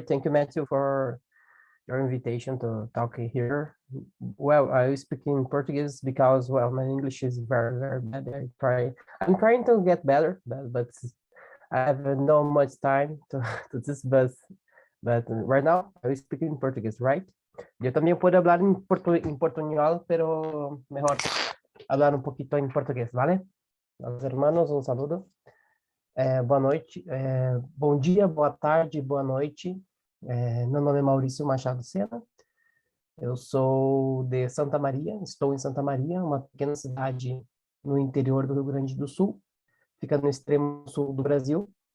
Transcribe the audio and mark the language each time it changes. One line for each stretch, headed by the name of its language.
English: Thank you, Matthew, for your invitation to talk here. Well, I speak in Portuguese because, well, my English is very, very bad. I'm trying to get better, but I have no much time to this, but right now I speak in Portuguese, right?
Spanish: Yo también puedo hablar en portuñol, pero mejor hablar un poquito en portugués, ¿vale? Los hermanos, un saludo.
Portuguese: Boa noite, bom dia, boa tarde, boa noite. Meu nome é Maurício Machado Sena, eu sou de Santa Maria, estou em Santa Maria, uma pequena cidade no interior do Rio Grande do Sul, fica no extremo sul do Brasil.